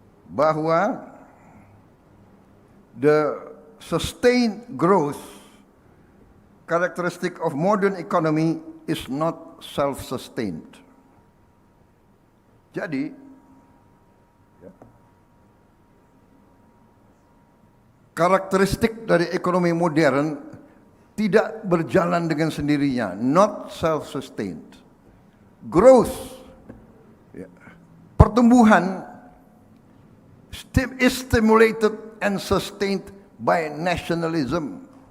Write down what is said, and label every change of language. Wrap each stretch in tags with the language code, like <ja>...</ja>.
<en>bahwa the sustained growth characteristic of modern economy is not self-sustained.</en> <id>Jadi, karakteristik dari ekonomi modern tidak berjalan dengan sendirinya, not self-sustained.</id> <en>Growth, pertumbuhan is stimulated and sustained by nationalism.</en>